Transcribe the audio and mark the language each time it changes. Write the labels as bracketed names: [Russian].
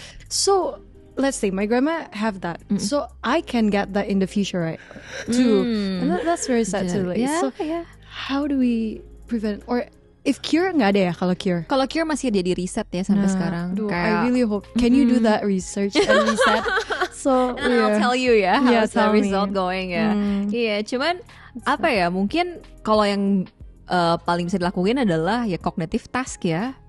[English] So let's say my grandma have that, so I can get that in the future, right? Too, and that's very sad too. Like, so how do we prevent, or if cure [Indonesian] nggak ada ya kalau cure? Kalau cure masih ada di riset ya sampai sekarang. [English] I really hope. Can you do that research and reset? So and I'll tell you ya how's the result going ya. [Indonesian] Iya, cuman apa ya? Mungkin kalau yang paling bisa dilakuin adalah ya [English] cognitive task [Indonesian] ya.